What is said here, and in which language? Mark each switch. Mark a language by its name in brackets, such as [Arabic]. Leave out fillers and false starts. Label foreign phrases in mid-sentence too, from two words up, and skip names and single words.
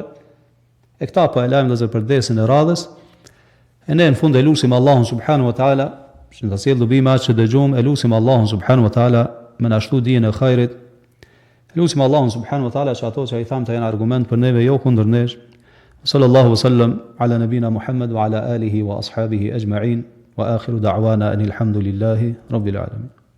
[Albanian] E këta po e lajmë vëzër për desin e radhës. E ne në fund e lusim Allahun [Arabic] سبحانه وتعالى, [Albanian] që të sjell dobi që dëgjojmë, e lusim Allahun [Arabic] سبحانه وتعالى [Albanian] me na shtu dijen e khairit. Lusim Allahun [Arabic] سبحانه وتعالى [Albanian] që ato që ai tham të jenë argument për neve jo kundër nesh. [Arabic] صلى الله وسلم على نبينا محمد وعلى آله وأصحابه أجمعين وآخر دعوانا أن الحمد لله رب العالمين.